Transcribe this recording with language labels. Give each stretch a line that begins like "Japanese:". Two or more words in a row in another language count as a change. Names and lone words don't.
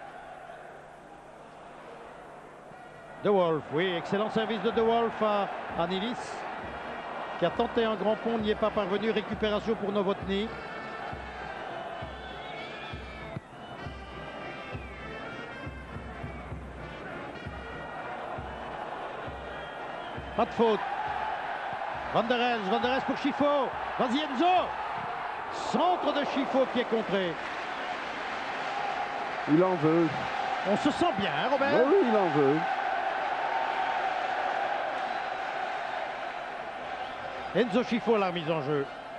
French: De Wolf, oui, excellent service de Wolf à Nilis, qui a tenté un grand pont, n'y est pas parvenu. Récupération pour Novotny. Pas de faute. Van der Elst pour Schifo. Vas-y Enzo. Centre de Schifo qui est contré. Il en veut. On se sent bien, hein, Robert? Oui, il en veut. Enzo Schifo à la remise en jeu.